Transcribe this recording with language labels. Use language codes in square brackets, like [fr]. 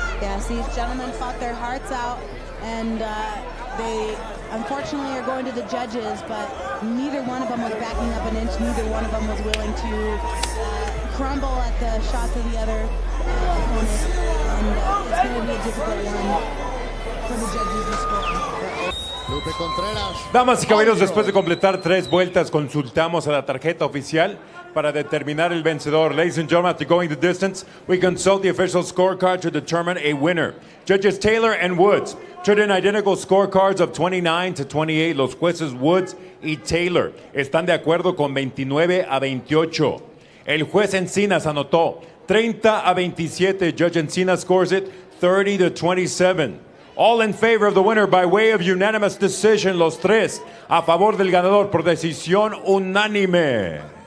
[en] Yes, these gentlemen fought their hearts out, and they unfortunately are going to the judges, but neither one of them was backing up an inch. Neither one of them was willing to crumble at the shots of the other opponent, and it's going to be a difficult one for the judges to score. Lupe Contreras. [es] Damas y caballeros, después de completar 3 vueltas, consultamos a la tarjeta oficial para determinar el vencedor. [en] Ladies and gentlemen, after going the distance, we consult the official scorecard to determine a winner. Judges Taylor and Woods turned in identical scorecards of 29-28. [es] Los jueces Woods y Taylor están de acuerdo con 29-28. El juez Encinas anotó 30-27. [en] Judge Encinas scores it 30-27. All in favor of the winner by way of unanimous decision. [es] Los 3 a favor del ganador por decisión unánime.